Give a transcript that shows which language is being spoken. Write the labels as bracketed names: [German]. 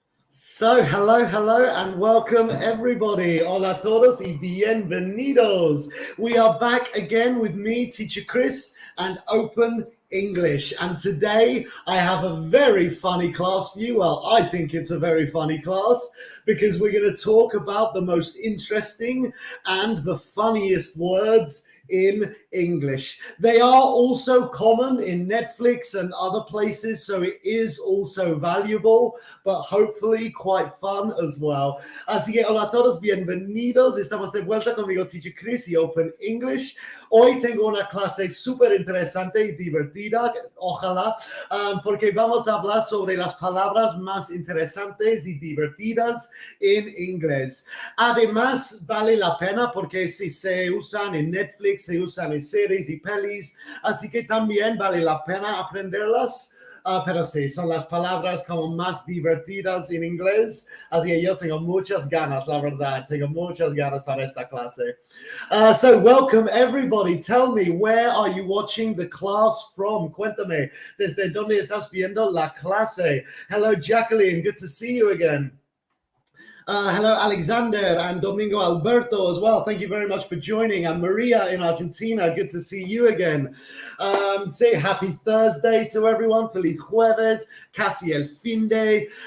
[English] So, hello, and welcome everybody. [Spanish] Hola todos y bienvenidos. [English] We are back again with me, Teacher Chris, and Open English. And today I have a very funny class for you. Well, I think it's a very funny class because we're going to talk about the most interesting and the funniest words in English. They are also common in Netflix and other places, so it is also valuable, but hopefully quite fun as well. [Spanish] Así que hola a todos, bienvenidos. Estamos de vuelta conmigo, Teacher Chris y Open English. Hoy tengo una clase súper interesante y divertida, ojalá, porque vamos a hablar sobre las palabras más interesantes y divertidas en inglés. Además, vale la pena porque si se usan en Netflix, se usan en series y pelis, así que también vale la pena aprenderlas. Pero sí, son las palabras como más divertidas en inglés, así que yo tengo muchas ganas, la verdad, tengo muchas ganas para esta clase. [English] So welcome everybody. Tell me, where are you watching the class from? [Spanish] Cuéntame, ¿desde dónde estás viendo la clase? [English] Hello, Jacqueline, good to see you again. Hello, Alexander and Domingo Alberto as well. Thank you very much for joining. And Maria in Argentina, good to see you again. Say happy Thursday to everyone. [Spanish] Feliz jueves, casi el fin de.